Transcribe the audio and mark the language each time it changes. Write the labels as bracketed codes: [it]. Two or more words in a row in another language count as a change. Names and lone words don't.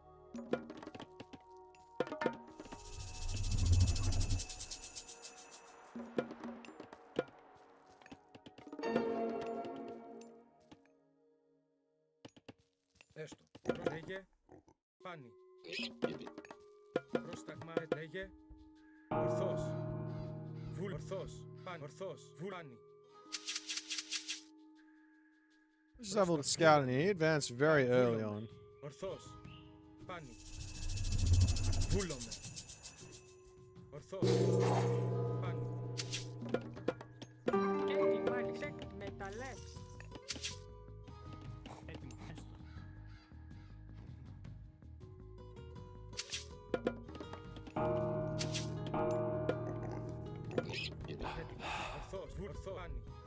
[el] Έστω. Λέγε. Πάνη. Πρόσταγμα. Λέγε. Ορθώς. Βούλ. Ορθώς. Πάνη. Ορθώς. Βούλ. Πάνη. [en] Just have a little scout in here. He advanced very early on. [el] Ορθώς. Πάνη. Βούλομαι. Ορθώς. Πάνη. Έτοιμη. Μάλιστα. Μεταλλεύς. Έτοιμο. Έστω. Έτοιμο. Ορθώς. Βούλ. Ορθώς. Πάνη.